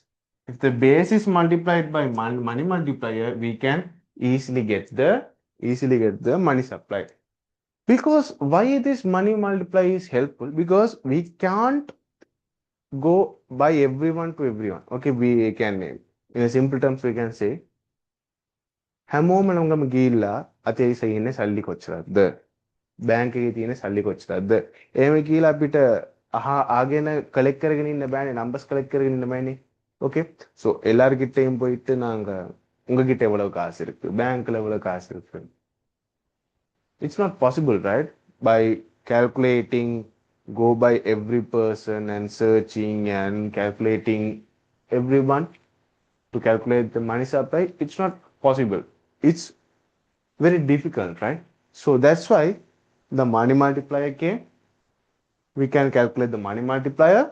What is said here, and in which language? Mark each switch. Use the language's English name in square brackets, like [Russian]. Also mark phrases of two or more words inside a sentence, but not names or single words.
[English] If the base is multiplied by money multiplier, we can easily get the money supply. Because why this money multiplier is helpful? Because we can't go by everyone to everyone. Okay, we can in a simple terms we can say [Sinhala] හැමෝම නම් ගිහිල්ලා අතේ ඉන්නේ සල්ලි කොච්චරද බැංක් එකේ තියෙන සල්ලි කොච්චරද එහෙම කියලා අපිට ආගෙන කලෙක්ට් කරගෙන ඉන්න බෑනේ [English] numbers collect [Sinhala] කරගෙන ඉන්න බෑනේ [English] okay so [Sinhala] எல்லார்கிட்டயும் [Tamil] போயிட்டு நாங்க உங்ககிட்ட எவ்வளவு காசு இருக்கு பேங்க்ல எவ்வளவு காசு இருக்கு [English] it's not possible right by calculating go by every person and searching and calculating everyone to calculate the money supply it's not possible it's very difficult right so that's why the money multiplier came we can calculate the money multiplier.